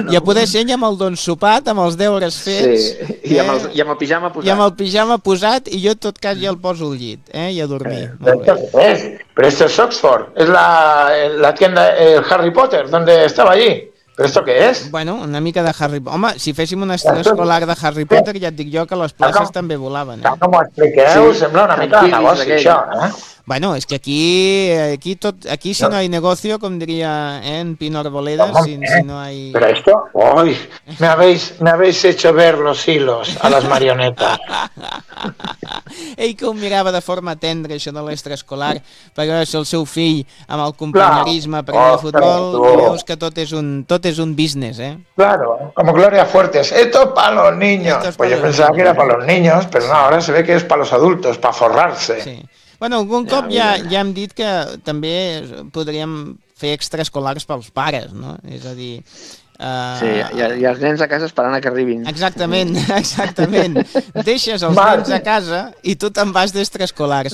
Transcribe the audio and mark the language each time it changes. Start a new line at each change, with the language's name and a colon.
Catalan: I a poder ser amb el don sopat, amb els deures fets... Sí, i amb el pijama posat. I amb el pijama posat, i jo, en tot cas, ja el poso al llit, i a dormir. Però això és Oxford.
Spanish: És la tienda Harry Potter, donde estaba allí. ¿Pero esto qué es?
Catalan: Bueno, una mica de Harry Potter. Home, si féssim una estrella escolar de Harry Potter, ja et dic jo que les places també volaven. Tal com ho expliqueu, sembla una mica de negoci, això, eh? Bueno, és que aquí
Spanish: si no hay negocio,
Catalan: com diria en Pino Arboleda, si no hay...
Spanish: Pero esto, uy, me habéis hecho ver los hilos a las marionetas.
Catalan: Ell que ho mirava de forma tendra, això de l'extraescolar, perquè és el seu fill amb el companyerisme per al futbol, veus que tot és un business, eh?
Spanish: Claro, como Gloria Fuertes, esto es para los niños. Pues yo pensaba que era para los niños, pero no, ahora se ve que es para los adultos, para forrarse. Sí.
Catalan: Bueno, algun cop ja hem dit que també podríem fer extraescolars pels pares, no? És a dir... Sí, i els nens a casa esperant que arribin. Exactament. Deixes els nens a casa i tu te'n vas d'extraescolars.